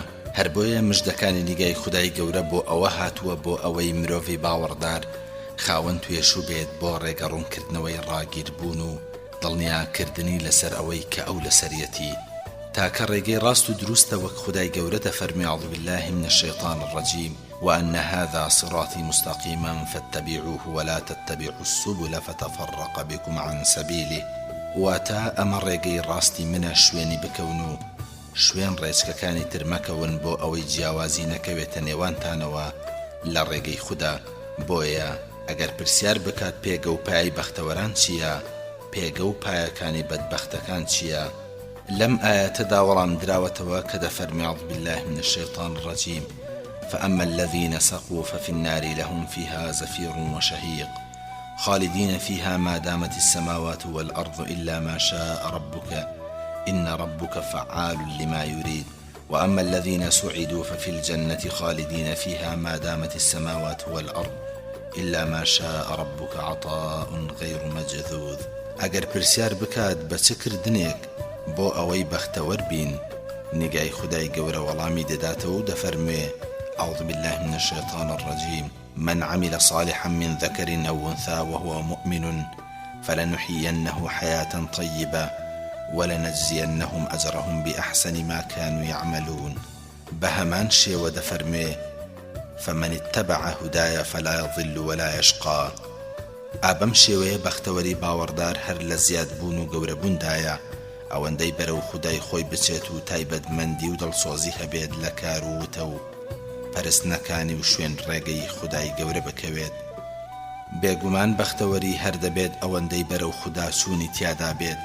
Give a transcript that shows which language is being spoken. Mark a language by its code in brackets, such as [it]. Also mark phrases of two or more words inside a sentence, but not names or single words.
[ckb] هەر بۆیە مژدەکانی نیگای خودای گەورە بۆ ئەوە هاتووە بۆ ئەوەی مرۆڤی باوەڕدار خاوەن توێشوو بێت بۆ ڕێگەڕوونکردنەوەی ڕاگیربوون و دڵنیاکردنی لەسەر ئەوەی کە ئەو لەسەریەتی، تاکە ڕێگەی ڕاست و دروستە وەک خودای گەورە دەفەرمی [ar] أعوذ بالله من الشيطان الرجيم وأن هذا صراطي مستقيما فاتبعوه ولا تتبعوا السبل فتفرق بكم عن سبيله. [ckb] واتا ئەمە ڕێگەی ڕاستی منە شوێنی بکەون و شوێن ڕێچکەکانی تر مەکەون بۆ ئەوەی جیاوازی نەکەوێتە نێوانتانەوە لە ڕێگەی خوددا. بۆیە ئەگەر پرسیار بکات پێگە و پای بەختەوەران چییە، پێگە و پایەکانی بەدبەختەکان چییە، لەم ئاەتەدا وەڵام دراوەتەوە کە دەفەرمی [ar] أعوذ بالله من الشيطان الرجيم فأما الذين سقوا ففي النار لهم فيها زفير وشهيق خالدين فيها ما دامت السماوات والأرض إلا ما شاء ربك إن ربك فعال لما يريد وأما الذين سعدوا ففي الجنة خالدين فيها ما دامت السماوات والأرض إلا ما شاء ربك عطاء غير مجذوذ. [ckb] ئەگەر پرسیار بکات بە چ کردنێک بۆ ئەوەی بەختەوەر بین، نیگای خودای گەورە وەڵامی دەداتەوە و دەفەرموێ [ar] أعوذ بالله من الشيطان الرجيم من عمل صالحا من ذكر أو أنثى وهو مؤمن فلنحيينه حياة طيبة ولنجزينهم أجرهم بأحسن ما كانوا يعملون. [ckb] بهمان شێوە دەفەرمێ [ar] فمن اتبع هدايا فلا يضل ولا يشقى. [ckb] ئابەم شێوەیە بەختەوەری باوەڕدار هەر لە زیادبوون و گەورەبووندایە ئەوەندەی بەرەو خودای خۆی بچێت و تایبەتمەندی و دڵسۆزی هەبێت لە کار و وتە و پەرستنەکانی و شوێن ڕێگەی خودای گەورە بکەوێت. بێگومان بەختەوەری هەر دەبێت ئەوەندەی بەرەو خوددا چوونی تیادا بێت.